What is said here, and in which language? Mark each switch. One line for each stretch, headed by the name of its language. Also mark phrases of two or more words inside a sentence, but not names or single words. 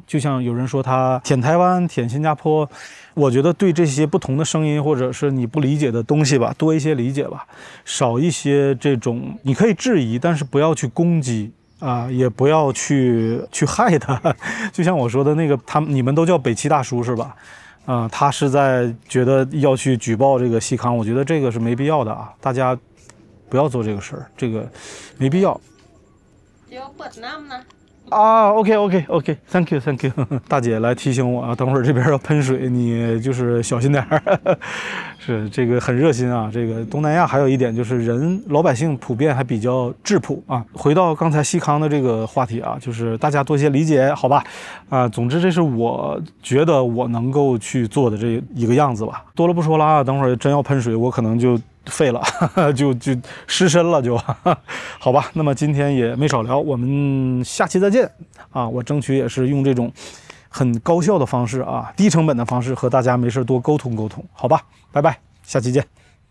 Chinese: 就像有人說他舔台灣、舔新加坡，我覺得對這些不同的聲音或者是你不理解的東西吧，多一些理解吧，少一些這種你可以質疑，但是不要去攻擊。也不要去害他，就像我說的那個，你們都叫北七大叔是吧？他是在覺得要去舉報這個西康，我覺得這個是沒必要的啊，大家不要做這個事兒，這個沒必要。OK，
English: thank you，
Chinese: 大姐來提醒我啊，等會兒這邊要噴水，你就是小心點兒。是這個很熱心啊，這個東南亞還有一點就是老百姓普遍還比較質樸啊。回到剛才西康的這個話題啊，就是大家多些理解，好吧？總之這是我覺得我能夠去做的這一個樣子吧。多了不說了啊，等會兒真要噴水，我可能就廢了，就失身了就，好吧？那麼今天也沒少聊，我們下期再見啊！我爭取也是用這種很高效的方式啊，低成本的方式和大家沒事多溝通，好吧？拜拜，下期見。